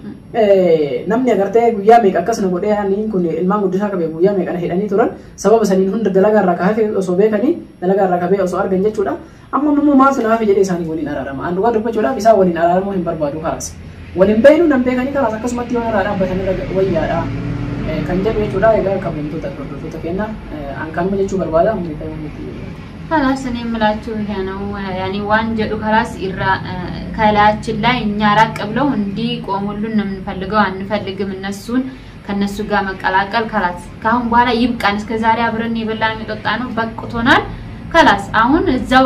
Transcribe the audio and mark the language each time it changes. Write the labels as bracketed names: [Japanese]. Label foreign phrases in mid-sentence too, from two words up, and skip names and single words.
[Oromo] namni agartee guyyaa meeqa akkasuma godhee yaaniin kun ilmaan guddisaa qabee guyyaa meeqana hidhanii turan sababa saniin hunda dalagaa irraa kaafee osoo beekanii dalagaa irraa kabee osoo argan jechuudha amma immoo maaltu naaf jedhee isaanii waliin araarama an dhugaa dubbachuudhaaf isaa waliin araaramuu hin barbaadu kaas waliin beeynu nan beekanii kalaas akkasumatti yoo irraa dhaabbatanii wayyaadha kan jedhu jechuudha egaa kabajamtoota hordoftoota keenya an kanuma jechuu barbaada hundi ta'e [Amharic] خلاص እኔ የምላችሁ ይሄ ነው ያኒ [Oromo] waan jedhu [Amharic] خلاص ከላያችን ላይ እኛ ራቅ ብለው እንዲቆሙልን ነው የምንፈልገው አንፈልግም እነሱን ከነሱ ጋር መቀላቀል خلاص ካሁን በኋላ ይብቃን እስከዛሬ አብረን የበላን የጠጣ ነው በቅቶናል خلاص አሁን እዛው